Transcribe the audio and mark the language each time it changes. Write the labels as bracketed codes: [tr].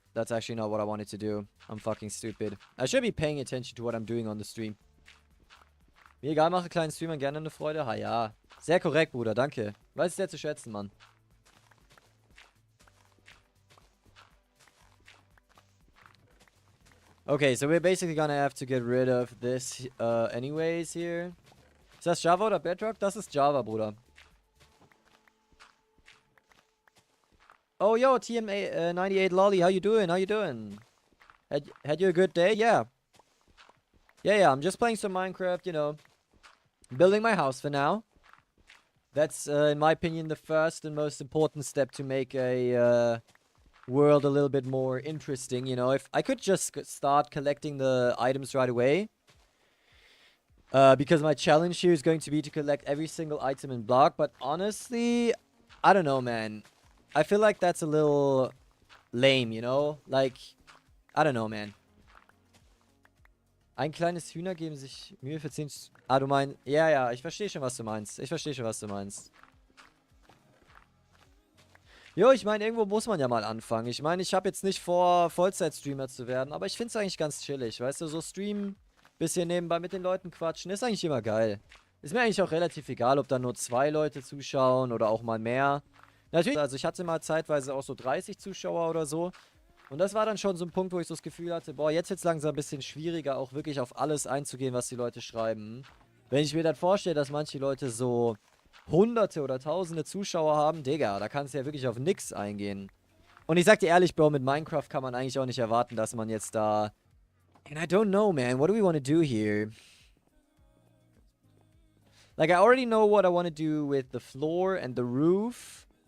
[en] That's actually not what I wanted to do. I'm fucking stupid. I should be paying attention to what I'm doing on the stream. [de] Mir egal, mache kleinen Streamern gerne eine Freude. Ha ja. Sehr korrekt, Bruder, danke. Weiß ich sehr zu schätzen, Mann. [en] Okay, so we're basically gonna have to get rid of this anyways here. [de] Ist das Java oder Bedrock? Das ist Java, Bruder. [en] Oh, yo, TMA 98 Lolly, how you doing? How you doing? Had you a good day? Yeah. Yeah, I'm just playing some Minecraft, you know. Building my house for now. That's, in my opinion, the first and most important step to make a world a little bit more interesting, you know. If I could just start collecting the items right away. Because my challenge here is going to be to collect every single item in block. But honestly, I don't know, man. I feel like that's a little lame, you know? Like, I don't know, man. [de] Ein kleines Hühner geben sich Mühe für 10... Ah, du meinst... Ja, ja, ich verstehe schon, was du meinst. Ich verstehe schon, was du meinst. Jo, ich meine, irgendwo muss man ja mal anfangen. Ich meine, ich habe jetzt nicht vor, Vollzeit-Streamer zu werden, aber ich finde es eigentlich ganz chillig. Weißt du, so streamen, bisschen nebenbei mit den Leuten quatschen, ist eigentlich immer geil. Ist mir eigentlich auch relativ egal, ob da nur 2 Leute zuschauen oder auch mal mehr. Natürlich, also ich hatte mal zeitweise auch so 30 Zuschauer oder so. Und das war dann schon so ein Punkt, wo ich so das Gefühl hatte, boah, jetzt wird es langsam ein bisschen schwieriger, auch wirklich auf alles einzugehen, was die Leute schreiben. Wenn ich mir dann vorstelle, dass manche Leute so Hunderte oder Tausende Zuschauer haben, Digga, da kannst du ja wirklich auf nix eingehen. Und ich sag dir ehrlich, Bro, mit Minecraft kann man eigentlich auch nicht erwarten, dass man jetzt da... [en] And I don't know, man, what do we want to do here? Like, I already know what I want to do with the floor and the roof.